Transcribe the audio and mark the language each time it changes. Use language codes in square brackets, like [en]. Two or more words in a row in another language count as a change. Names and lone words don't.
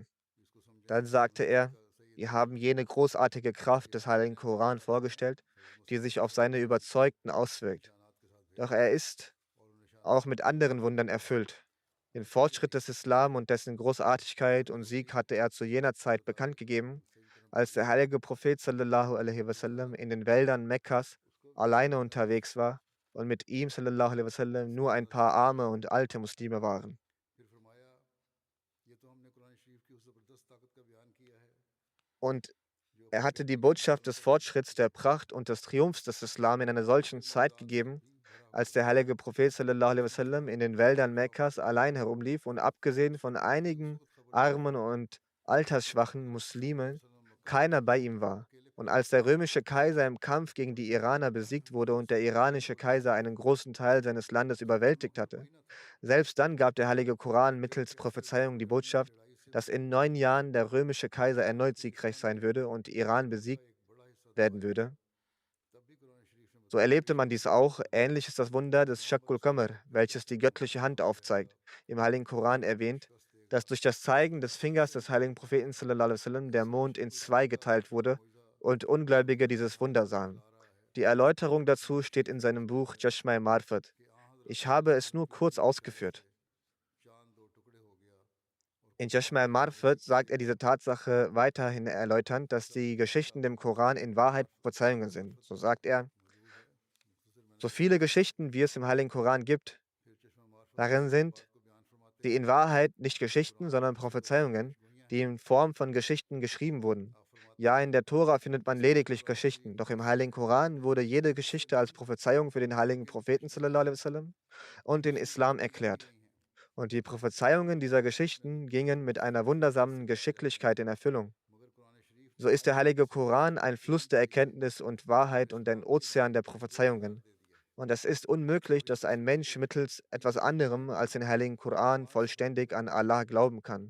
[de] Dann sagte er, wir haben jene großartige Kraft des Heiligen Koran vorgestellt, die sich auf seine Überzeugten auswirkt. Doch er ist auch mit anderen Wundern erfüllt. Den Fortschritt des Islam und dessen Großartigkeit und Sieg hatte er zu jener Zeit bekannt gegeben, als der heilige Prophet [ar] صلى الله عليه وسلم [de] in den Wäldern Mekkas alleine unterwegs war und mit ihm [ar] صلى الله عليه وسلم [de] nur ein paar arme und alte Muslime waren. Und er hatte die Botschaft des Fortschritts, der Pracht und des Triumphs des Islam in einer solchen Zeit gegeben, als der heilige Prophet [ar] صلى الله عليه وسلم [de] in den Wäldern Mekkas allein herumlief und abgesehen von einigen armen und altersschwachen Muslimen keiner bei ihm war. Und als der römische Kaiser im Kampf gegen die Iraner besiegt wurde und der iranische Kaiser einen großen Teil seines Landes überwältigt hatte, selbst dann gab der heilige Koran mittels Prophezeiung die Botschaft, dass in 9 Jahren der römische Kaiser erneut siegreich sein würde und Iran besiegt werden würde. So erlebte man dies auch. Ähnlich ist das Wunder des Shaqqul Qamar, welches die göttliche Hand aufzeigt. Im Heiligen Koran erwähnt, dass durch das Zeigen des Fingers des heiligen Propheten [ar] صلى الله عليه وسلم [de] der Mond in zwei geteilt wurde und Ungläubige dieses Wunder sahen. Die Erläuterung dazu steht in seinem Buch Jashma Marfat. Ich habe es nur kurz ausgeführt. In Jashma al-Marfat sagt er diese Tatsache weiterhin erläuternd, dass die Geschichten dem Koran in Wahrheit Prophezeiungen sind. So sagt er, so viele Geschichten, wie es im Heiligen Koran gibt, darin sind die in Wahrheit nicht Geschichten, sondern Prophezeiungen, die in Form von Geschichten geschrieben wurden. Ja, in der Tora findet man lediglich Geschichten, doch im Heiligen Koran wurde jede Geschichte als Prophezeiung für den heiligen Propheten [ar] صلى الله عليه وسلم [de] und den Islam erklärt. Und die Prophezeiungen dieser Geschichten gingen mit einer wundersamen Geschicklichkeit in Erfüllung. So ist der heilige Koran ein Fluss der Erkenntnis und Wahrheit und ein Ozean der Prophezeiungen. Und es ist unmöglich, dass ein Mensch mittels etwas anderem als den heiligen Koran vollständig an Allah glauben kann.